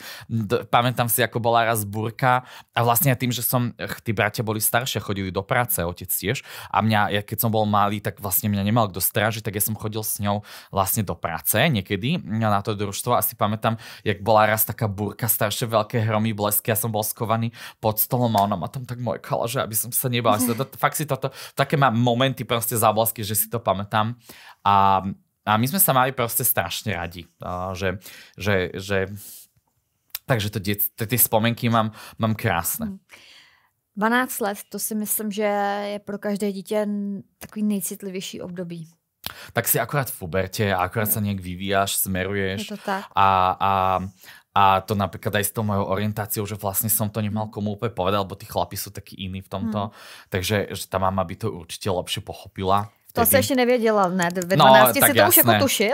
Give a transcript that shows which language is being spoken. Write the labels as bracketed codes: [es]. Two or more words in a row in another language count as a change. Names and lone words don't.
[sk] Pamätám si, ako bola raz búrka a vlastne tým, že tí bratia boli staršie, chodili do práce, otec tiež a ja keď som bol malý, tak vlastne mňa nemal kto strážiť, tak ja som chodil s ňou vlastne do práce niekedy na to družstvo a si pamätám, jak bola raz taká búrka, staršie veľké hromy, blesky, ja som bol skovaný pod stolom a ona ma tam tak mojkala, že aby som sa nebal. Fakt si toto, také má momenty proste záblesky, že si to pamätám a my sme sa mali proste strašne radi, takže tie spomenky mám krásne. [cs] 12 let, to si myslím, že je pro každé dítě takový nejcitlivější období. [sk] Tak si akorát v puberte, akorát sa nejak vyvíjaš, smeruješ. Je to tak. A to napríklad aj s tou mojou orientáciou, že vlastne som to nemal komu úplne povedať, lebo tí chlapi sú takí iní v tomto. Takže že tá mama by to určite lepšie pochopila. To si ešte nevedela, ne? Ve 12 si to jasné. Už ako tušil?